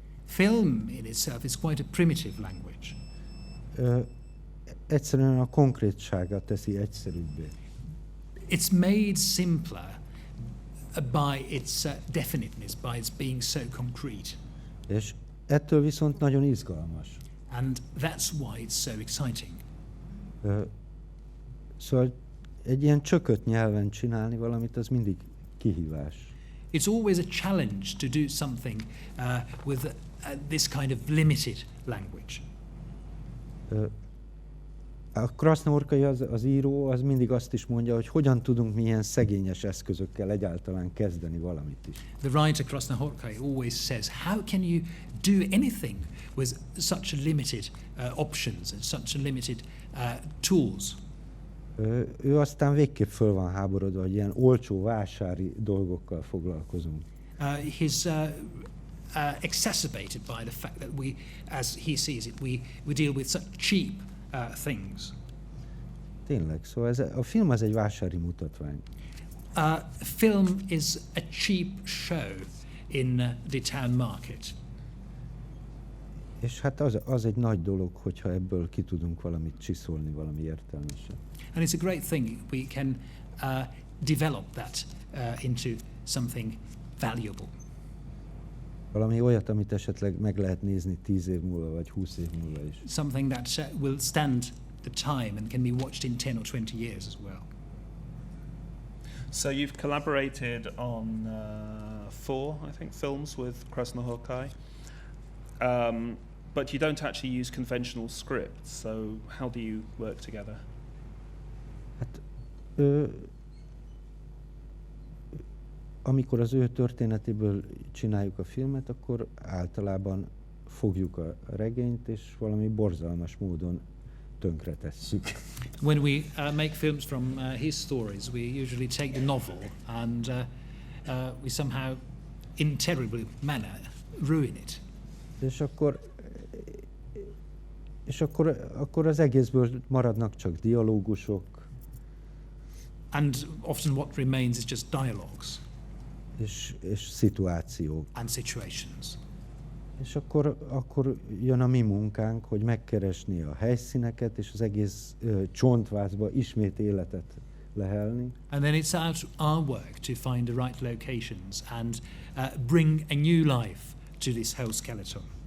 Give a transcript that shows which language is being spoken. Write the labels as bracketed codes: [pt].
[en] Film in itself is quite a primitive language. [hu] Egyszerűen a konkrétsága teszi egyszerűbbé. [en] It's made simpler by its definiteness, by its being so concrete. [hu] És ettől viszont nagyon izgalmas. [en] And that's why it's so exciting. [hu] Szóval egy ilyen csökött nyelven csinálni valamit, az mindig kihívás. [en] It's always a challenge to do something with this kind of limited language. [hu] A Krasznahorkai az író, az mindig azt is mondja, hogy hogyan tudunk milyen szegényes eszközökkel egyáltalán kezdeni valamit is. [en] The writer Krasznahorkai always says, how can you do anything with such a limited options and such a limited tools? [hu] Ő aztán végképp föl van háborodva, hogy ilyen olcsó vásári dolgokkal foglalkozunk. [en] He's exacerbated by the fact that we, as he sees it, we deal with such cheap things. [hu] Tényleg, szóval a film az egy vásári mutatvány. [en] Film is a cheap show in the town market. [hu] És hát az egy nagy dolog, hogyha ebből ki tudunk valamit csiszolni, valami értelmeset. [en] And it's a great thing we can develop that into something valuable. [hu] Valami olyat, amit esetleg meg lehet nézni 10 év múlva, vagy 20 év múlva is. [en] Something that will stand the time and can be watched in 10 or 20 years as well. So you've collaborated on 4, I think, films with Krasznahorkai, but you don't actually use conventional scripts. So how do you work together? [hu] Hát, amikor az ő történetéből csináljuk a filmet, akkor általában fogjuk a regényt, és valami borzalmas módon tönkretesszük. [en] When we make films from his stories, we usually take the novel and we somehow, in terrible manner, ruin it. [hu] És akkor az egészből maradnak csak dialógusok. [en] And often what remains is just dialogues. [hu] És szituációk. [en] And situations. [hu] És akkor jön a mi munkánk, hogy megkeresni a helyszíneket, és az egész csontvázba ismét életet lehelni. [en] And then it's our work to find the right locations and bring a new life to this whole skeleton.